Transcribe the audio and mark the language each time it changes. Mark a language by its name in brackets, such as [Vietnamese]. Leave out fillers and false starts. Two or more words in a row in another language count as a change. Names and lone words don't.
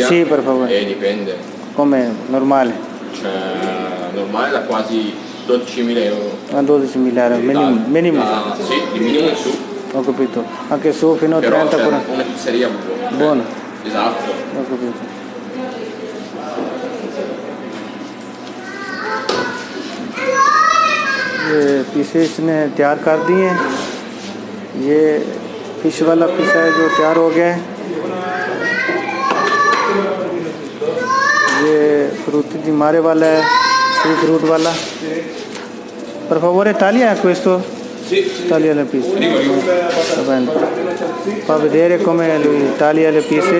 [Italian] Sì, per favore. Dipende. Come normale? Cioè, normale da quasi 12.000 euro. A 12.000 euro, minimo. Sì, di minimo in su. Ho capito. Anche su fino a Però 30 c'è pure. una pizzeria Buona. Esatto. Ho capito. [Hindi] ये पीसे इसने तैयार कर दिए हैं। ये फिश वाला पिज़्ज़ा है जो तैयार हो गया है। ये [Italian] frutti di mare [Hindi] वाला है, [English] sea fruit [Hindi] वाला। [Italian] Per favore taglia questo, taglia le pizze. Va bene. Fa vedere come lui taglia le pizze।